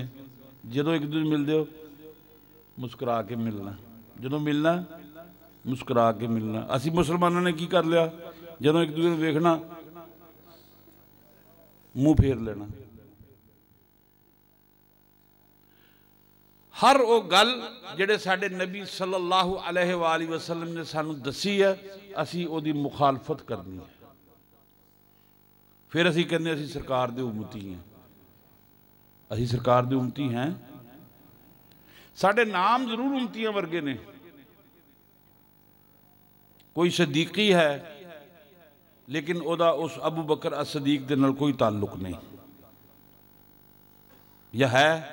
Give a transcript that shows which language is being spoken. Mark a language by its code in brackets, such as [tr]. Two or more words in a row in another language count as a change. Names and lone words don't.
[pa] جدوں اک دوجے ملتے ہو مسکرا کے ملنا، جدوں ملنا مسکرا کے ملنا. اسی مسلمانوں نے کی کر لیا؟ جدوں اک دوجے ویکھنا منہ پھیر لینا. ہر او گل جیہڑے ساڈے نبی [ar] صلى الله عليه وسلم [pa] نے سانوں دسی ہے، اسی اودی مخالفت کرنی ہے. پھر اسی کہنے اسی سرکار دے امتی ہاں. اسی سرکار دے امتی ہاں. ساڈے نام ضرور امتیاں ورگے نے. کوئی صدیقی ہے لیکن اودا اس ابوبکر الصدیق دے نال کوئی تعلق نہیں، یا ہے?